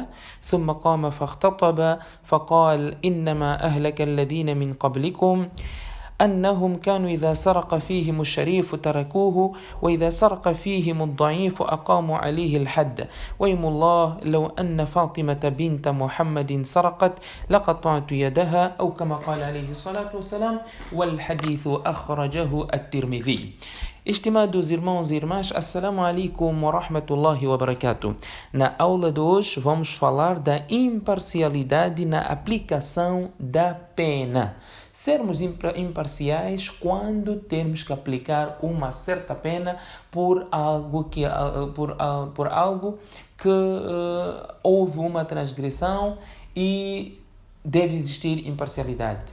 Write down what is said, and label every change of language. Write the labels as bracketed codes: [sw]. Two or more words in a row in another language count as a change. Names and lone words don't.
[ar] ثم قام فاختطب فقال: إنما أهلك الذين من قبلكم أنهم كانوا إذا سرق فيهم الشريف تركوه، وإذا سرق فيهم الضعيف أقاموا عليه الحد، ويم الله لو أن فاطمة بنت محمد سرقت لقطعت يدها، أو كما قال عليه الصلاة والسلام. والحديث أخرجه الترمذي. [pt] Estimados irmãos e irmãs, [ar] السلام عليكم ورحمة الله وبركاته. [pt] Na aula de hoje vamos falar da imparcialidade na aplicação da pena. Sermos imparciais quando temos que aplicar uma certa pena por algo que houve uma transgressão e deve existir imparcialidade.